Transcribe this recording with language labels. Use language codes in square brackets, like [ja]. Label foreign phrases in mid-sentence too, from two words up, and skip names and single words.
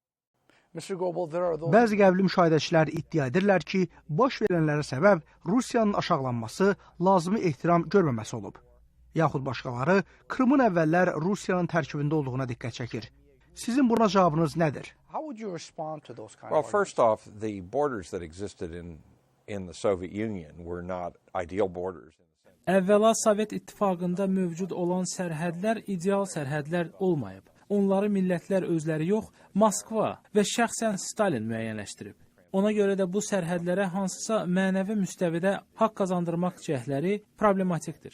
[az] Bəzi qəbli müşahidəçilər iddia edirlər ki, baş verənlərə səbəb Rusiyanın aşağılanması, lazımi ehtiram görməməsi olub. Yaxud başqaları Krımın əvvəllər Rusiyanın tərkibində olduğuna diqqət çəkir. Sizin buna cavabınız nədir? [en] Well, first off, the borders that existed in the Soviet Union were not ideal borders. [az] Əvvəla Sovet İttifaqında mövcud olan sərhədlər ideal sərhədlər olmayıb. Onları millətlər özləri yox, Moskva və şəxsən Stalin müəyyənləşdirib. Ona görə də bu sərhədlərə hansısa mənəvi müstəvidə haqq qazandırmaq cəhdləri problematikdir.